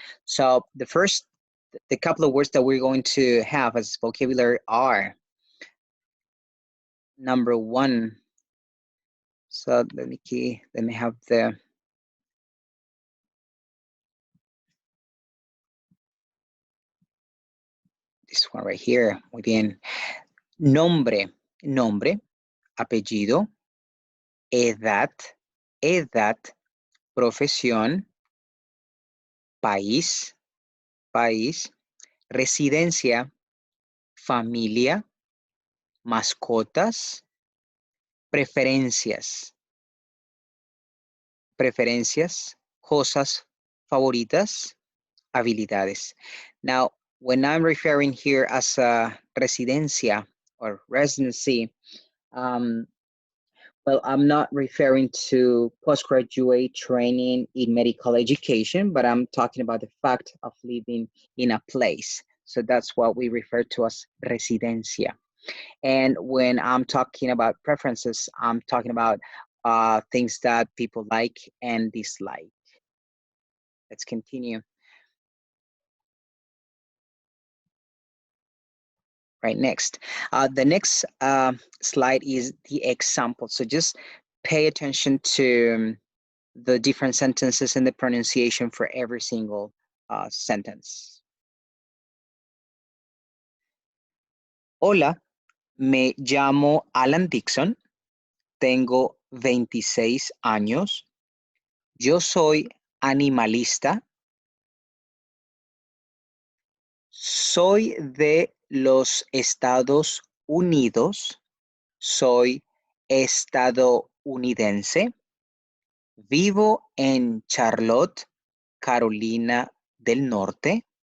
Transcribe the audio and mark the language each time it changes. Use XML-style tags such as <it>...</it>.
<en>So the couple of words that we're going to have as vocabulary are number one. So let me have this one right here.</en> <es>Muy bien. Nombre, apellido, edad, profesión, país, residencia, familia, mascotas, preferencias, cosas favoritas, habilidades.</es> <en>Now, when I'm referring here as a residencia or residency, well, I'm not referring to postgraduate training in medical education, but I'm talking about the fact of living in a place. So that's what we refer to as residencia. And when I'm talking about preferences, I'm talking about things that people like and dislike. Let's continue. Right, next. The next slide is the example. So just pay attention to the different sentences and the pronunciation for every single sentence.</en> <es>Hola, me llamo Alan Dixon, tengo 26 años, yo soy animalista, soy de los Estados Unidos, soy estadounidense, vivo en Charlotte, Carolina del Norte.</es>